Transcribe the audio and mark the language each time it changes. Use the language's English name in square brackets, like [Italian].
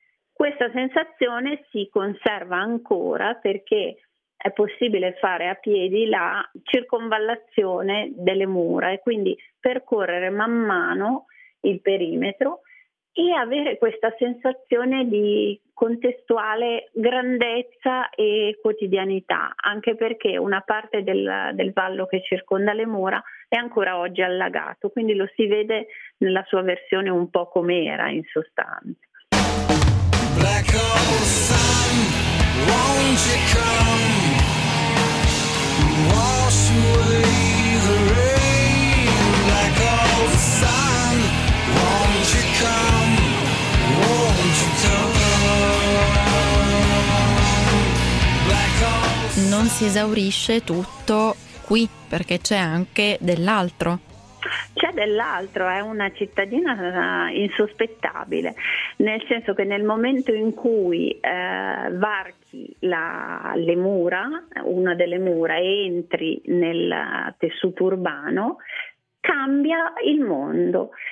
[Italian] Questa sensazione si conserva ancora perché è possibile fare a piedi la circonvallazione delle mura e quindi percorrere man mano il perimetro e avere questa sensazione di contestuale grandezza e quotidianità, anche perché una parte del vallo che circonda le mura è ancora oggi allagato, quindi lo si vede nella sua versione un po' com'era in sostanza. [English] Black hole sun, won't you come? Wash away the rain, black old sun, won't you come, won't you come? [Italian] Non si esaurisce tutto qui, perché c'è anche dell'altro. C'è dell'altro, è una cittadina insospettabile, nel senso che nel momento in cui varchi le mura, una delle mura, entri nel tessuto urbano, cambia il mondo.